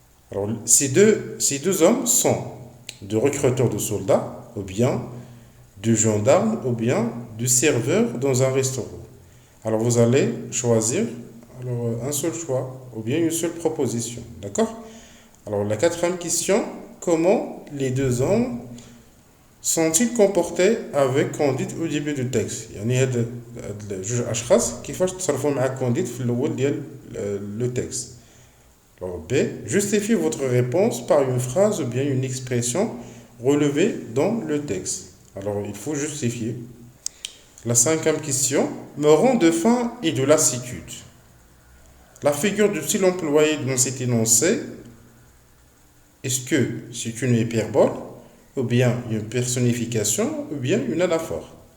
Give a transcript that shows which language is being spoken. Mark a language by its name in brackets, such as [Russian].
[French] Alors ces deux hommes sont de recruteurs de soldats, ou bien de gendarmes, ou bien de serveurs dans un restaurant. Alors vous allez choisir un seul choix, ou bien une seule proposition. D'accord? Alors la quatrième question, comment les deux hommes sont-ils comportés avec Candide au début du texte? [Arabic] يعني هاد جوج اشخاص كيفاش تصرفوا مع كونديد في الاول ديال le texte. [French] Alors B, justifiez votre réponse par une phrase ou bien une expression relevée dans le texte. Alors il faut justifier. La cinquième question, me rend de faim et de lassitude. La figure de style employée dans cet énoncé, est-ce que c'est une hyperbole, ou bien une personnification, ou bien une anaphore?